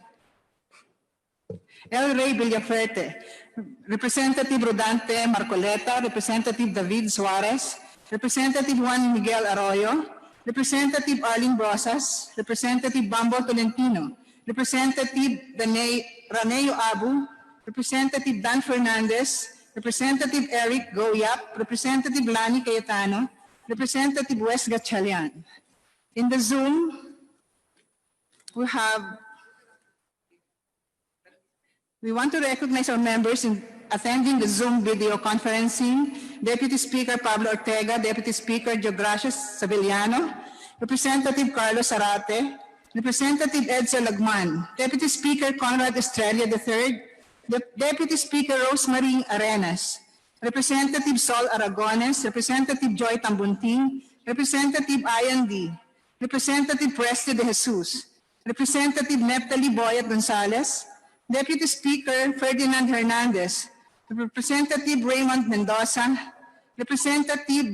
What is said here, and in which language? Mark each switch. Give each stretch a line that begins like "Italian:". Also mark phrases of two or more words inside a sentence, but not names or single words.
English: El Rey Villaferte, Representative Rodante Marcoleta, Representative David Suarez, Representative Juan Miguel Arroyo, Representative Arlene Brosas, Representative Bambo Tolentino, Representative Raneo Abu, Representative Dan Fernandez, Representative Eric Goyap, Representative Lani Cayetano, Representative Wes Gatchalian. In the Zoom, we want to recognize our members in attending the Zoom video conferencing: Deputy Speaker Pablo Ortega, Deputy Speaker Geogracias Sabeliano, Representative Carlos Zarate, Representative Edsel Lagman, Deputy Speaker Conrad Estrella III, Deputy Speaker Rosemary Arenas, Representative Sol Aragones, Representative Joy Tambunting, Representative Ian D., Representative Presley De Jesus, Representative Neptali Boyat Gonzalez, Deputy Speaker Ferdinand Hernandez, Representative Raymond Mendoza, Representative